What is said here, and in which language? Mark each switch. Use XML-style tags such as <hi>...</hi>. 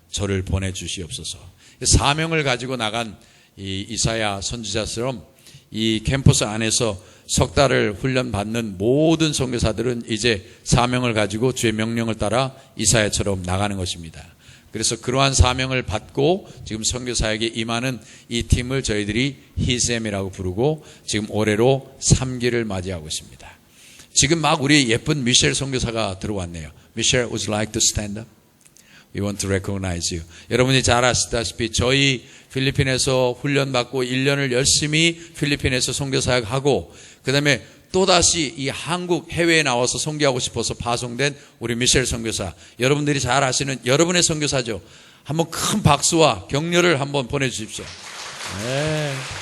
<ko>저를 보내주시옵소서. 사명을 가지고 나간 이 이사야 선지자처럼 이 캠퍼스 안에서 석 달을 훈련받는 모든 선교사들은 이제 사명을 가지고 주의 명령을 따라 이사야처럼 나가는 것입니다. 그래서 그러한 사명을 받고 지금 선교사에게 임하는 이 팀을 저희들이 히셈이라고 부르고 지금 올해로 3기를 맞이하고 있습니다. 지금 막 우리 예쁜 미셸 선교사가 들어왔네요.</ko> <en>미셸, would you like to stand up? We want to recognize you.</en> <ko>여러분이 잘 아시다시피 저희 필리핀에서 훈련받고 1년을 열심히 필리핀에서 선교사역하고 그 다음에 또다시 이 한국 해외에 나와서 선교하고 싶어서 파송된 우리 미셸 선교사, 여러분들이 잘 아시는 여러분의 선교사죠. 한번 큰 박수와 격려를 한번 보내주십시오. 네.</ko>